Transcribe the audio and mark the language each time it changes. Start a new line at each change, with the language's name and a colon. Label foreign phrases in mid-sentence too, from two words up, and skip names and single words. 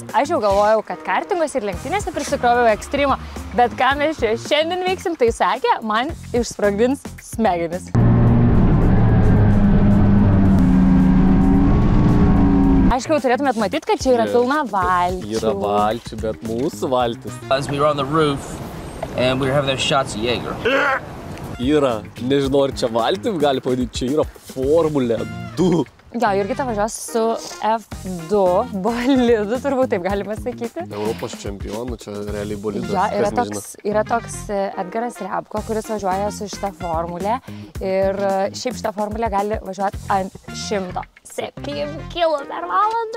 Lithuanian: Aš jau galvojau, kad kartingos ir lenktynėse prisikroviau ekstremą, bet ką mes čia šiandien veiksim, tai sakė, man išsprogdins smegenis. Aišku, jau turėtumėt matyti, kad čia yra pilna valčių. Yra valčių, bet mūsų valtis.
English: As we were on the roof and we were having those shots of Jaeger.
Lithuanian: Yra, nežinau, ar čia valtim gali pavadinti, čia yra Formulė 2. Jo, Jurgita važiuos su F2 bolidu, turbūt taip galima sakyti. Europos čempionų, čia realiai bolidas. Jo, yra toks Edgaras Repko, kuris važiuoja su šitą formulę ir šiaip šitą formulę gali važiuoti ant 107 km per valandą.